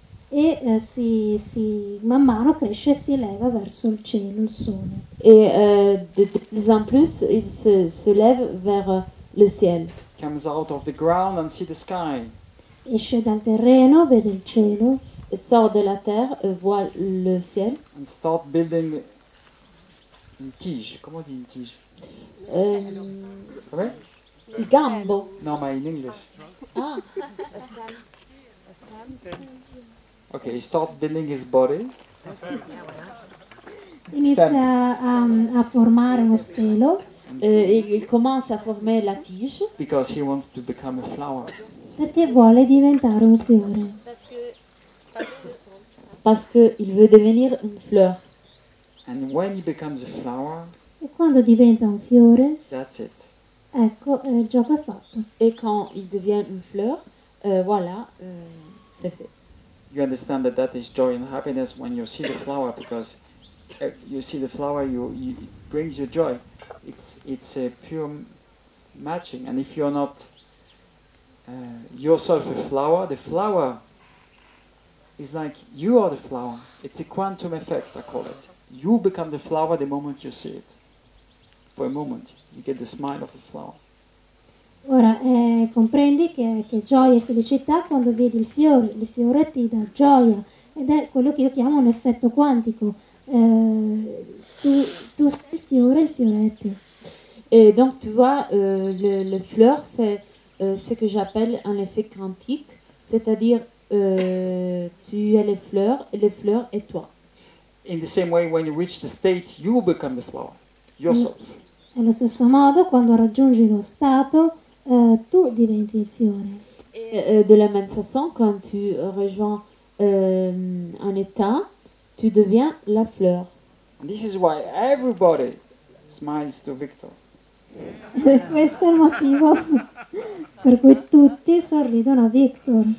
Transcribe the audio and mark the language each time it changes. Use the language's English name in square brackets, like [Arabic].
[Italian] e man mano cresce e si eleva verso il cielo, il sole. [French] et de plus en plus il se lève vers le ciel. [English] Comes out of the ground and see the sky. Esce dal terreno, vede il cielo sort de la terre, voit le ciel, and start building [French] une tige. Comment on dit une tige? euh, Ouais? [Italian] il gambo. No, ma [English] in English. Ah, Okay, he starts building his body. [Italian] Inizia a formare uno stelo [French] il commence à former la tige [English] Because he wants to become a flower. [Italian] perché vuole diventare un fiore. [French] parce qu'il veut devenir une fleur. [English] And when he becomes a flower, [Italian] E quando diventa un fiore, [English] that's it. [Italian] ecco, il gioco è fatto. [French] Et quand il devient une fleur, voilà, c'est fait. [English] You understand that that is joy and happiness when you see the flower, because you see the flower, it brings you joy. It's a pure matching. And if you're not yourself a flower, the flower is like you are the flower. It's a quantum effect, I call it. You become the flower the moment you see it. For a moment, you get the smile of the flower. [Italian] Ora, comprendi che gioia e felicità quando vedi il fiore ti dà gioia ed è quello che io chiamo un effetto quantico. Tu sei il fiore è te. [French] Et donc, tu vois, le fleur, c'est ce que j'appelle un effet quantique, c'est-à-dire tu es les fleurs et les fleurs est toi. [English] In the same way, when you reach the state, you become the flower, yourself. [Italian] Allo stesso modo, quando raggiungi lo stato, tu diventi il fiore. [French] Et de la même façon, quand tu rejoins un état, tu deviens la fleur. [English] And this is why everybody smiles to Victor. [Italian] Questo è il motivo per cui tutti sorridono a Victor.